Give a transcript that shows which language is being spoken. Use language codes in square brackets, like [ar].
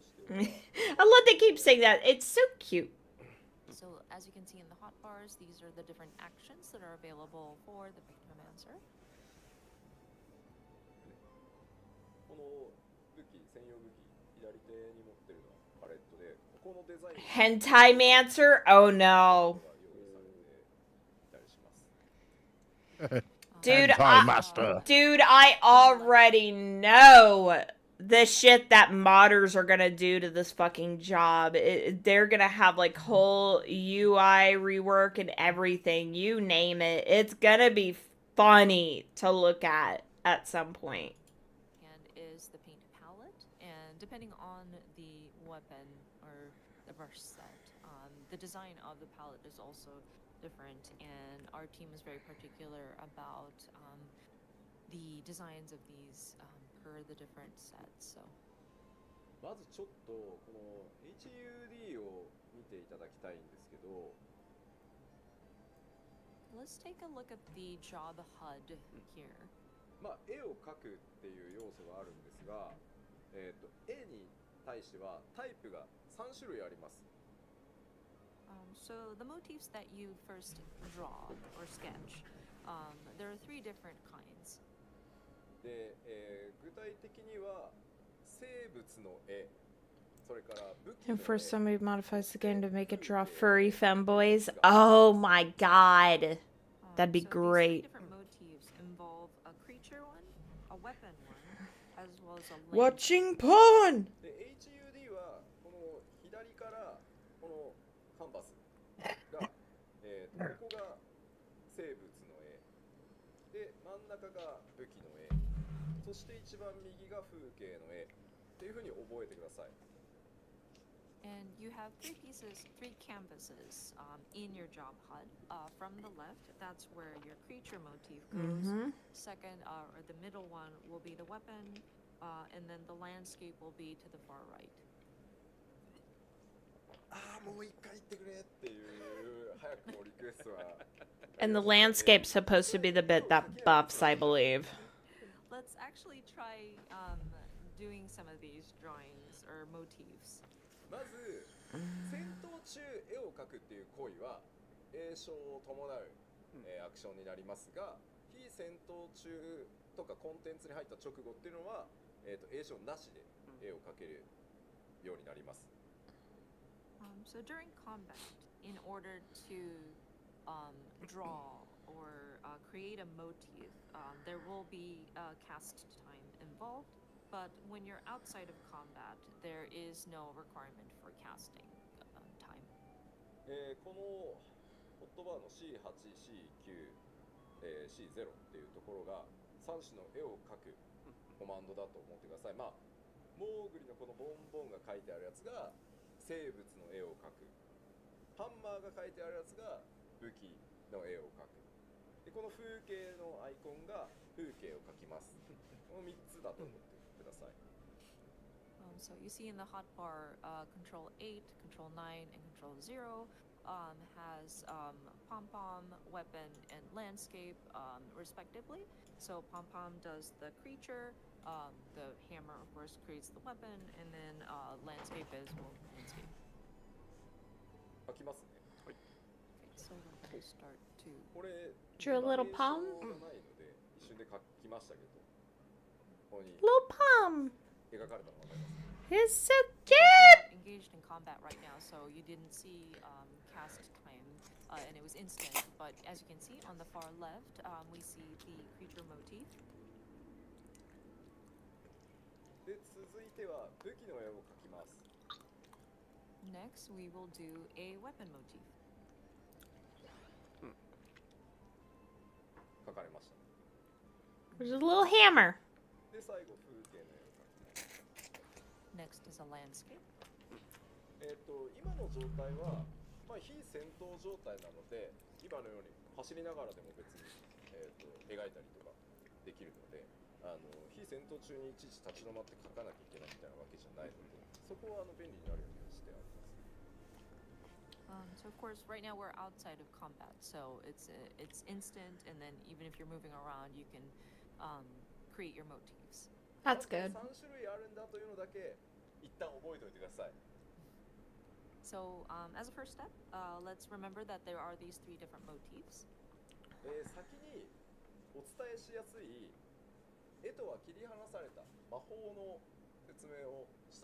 [en] I love they keep saying that. It's so cute. So as you can see in the hotbars, these are the different actions that are available for the Pictomancer. [ja] この武器、専用武器、左手に持ってるのはパレットで、ここのデザイン [en] Hentai Mancer? Oh no. [ja] が用意されていたりします。 [en] Dude, Anti-master. Dude, I already know the shit that modders are gonna do to this fucking job. They're gonna have like whole UI rework and everything. You name it. It's gonna be funny to look at some point. And is the paint palette, and depending on the weapon or the brush set, the design of the palette is also different, and our team is very particular about the designs of these per the different sets. So [ja] まずちょっとこの HUD を見ていただきたいんですけど、 [en] let's take a look at the job HUD here. [ja] まあ絵を描くっていう要素があるんですが、絵に対してはタイプが3種類あります。 [en] So the motifs that you first draw or sketch, there are 3 different kinds. [ja] で、具体的には生物の絵、それから武器の [en] And [ja] 絵、 [en] first, somebody modifies the game to make it draw furry femboys. Oh my god. That'd be So great. These 3 different motifs involve a creature one, a weapon one, as well as a land. Watching porn! [ja] で HUD はこの左からこのカンバスが、ここが生物の絵で、真ん中が武器の絵、そして一番右が風景の絵っていうふうに覚えてください。 [en] And you have 3 pieces, 3 canvases in your job HUD. From the left, that's where your creature motif goes. Second, or the middle one, will be the weapon, and then the landscape will be to the far right. [ja] ああもう一回言ってくれっていう早くもリクエストは [en] And the landscape's supposed to be the bit that buffs, I believe. Let's actually try doing some of these drawings or motifs. [ja] まず戦闘中絵を描くっていう行為は詠唱を伴う、アクションになりますが、非戦闘中とかコンテンツに入った直後っていうのは、詠唱なしで絵を描けるようになります。 [en] So during combat, in order to draw or create a motif, there will be cast time involved. But when you're outside of combat, there is no requirement for casting time. [ja] このホットバーの C8、C9、C0 っていうところが3種の絵を描くコマンドだと思ってください。まあ、モーグリのこのボンボンが書いてあるやつが生物の絵を描く。ハンマーが書いてあるやつが武器の絵を描く。で、この風景のアイコンが風景を描きます。この3つだと思ってください。 [en] So you see in the hotbar, Control 8, Control 9, and Control 0 has pom-pom, weapon, and landscape respectively. So pom-pom does the creature, the hammer of course creates the weapon, and then landscape is landscape. [ja] 描きますね。 [en] Okay, so we're going to start to... [ja] これ [en] Drew a little palm? [ja] がないので一瞬で描きましたけど、ここに [en] Little palm. [ja] 描かれたのが分かります。 [en] It's so We're cute! not engaged in combat right now, so you didn't see cast time, and it was instant. But as you can see on the far left, we see the creature motif. [ja] で、続いては武器の絵を描きます。 [en] Next, we will do a weapon motif. [ja] 描かれました。 [en] There's a little hammer. [ja] で、最後風景の絵を描きます。 [en] Next is a landscape. [ja] 今の状態は、まあ、非戦闘状態なので、今のように走りながらでも別に、描いたりとかできるので、非戦闘中にいちいち立ち止まって描かなきゃいけないみたいなわけじゃないので、そこは便利になるようにしてあります。 [en] So of course, right now we're outside of combat, so it's instant, and then even if you're moving around, you can create your motifs. That's good. [ja] 3種類あるんだというのだけ一旦覚えておいてください。 [en] So as a first step, let's remember that there are these 3 different motifs. [ja] 先にお伝えしやすい絵とは切り離された魔法の説明をしたい